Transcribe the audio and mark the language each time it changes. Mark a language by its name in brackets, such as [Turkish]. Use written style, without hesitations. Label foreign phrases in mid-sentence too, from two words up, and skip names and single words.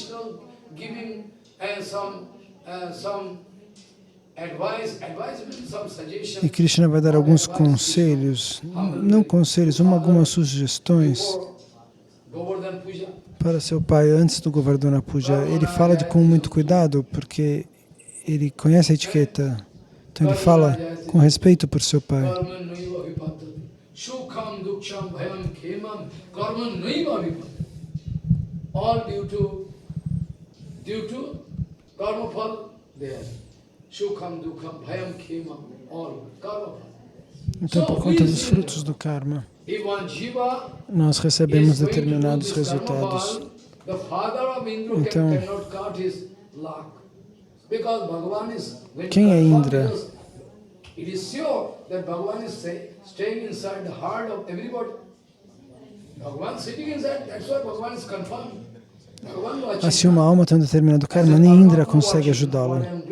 [Portuguese] E Krishna vai dar alguns conselhos, não conselhos, algumas sugestões para seu pai antes do Govardhana Puja. Ele fala com muito cuidado, porque ele conhece a etiqueta. Então ele fala com respeito por seu pai. [English] All due to [Sanskrit] karma phala [English] there. [Sanskrit] Shukam, dukham, bhayam, khemam, all karma phala. [Portuguese] Então, por conta dos frutos do karma, nós recebemos determinados resultados. Então, quem é Indra? Se uma alma tem um determinado karma, nem Indra consegue ajudá-la.